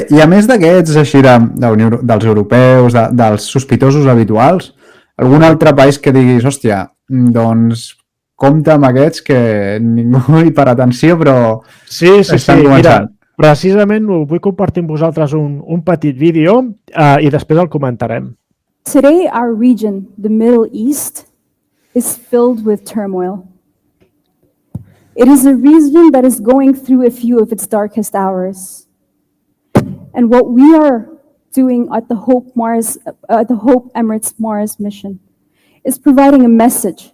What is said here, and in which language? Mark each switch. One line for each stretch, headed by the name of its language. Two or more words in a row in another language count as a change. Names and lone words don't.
Catalan: I a més d'aquests així dels europeus, dels sospitosos habituals, algun altre país que diguis, hòstia, doncs compta amb aquests que ningú hi para atenció, però estan començant. Mira, precisament vull compartir amb vosaltres un petit vídeo i després el comentarem.
English: Today, our region, the Middle East, is filled with turmoil. It is a region that is going through a few of its darkest hours. And what we are doing at the Hope Emirates Mars mission is providing a message.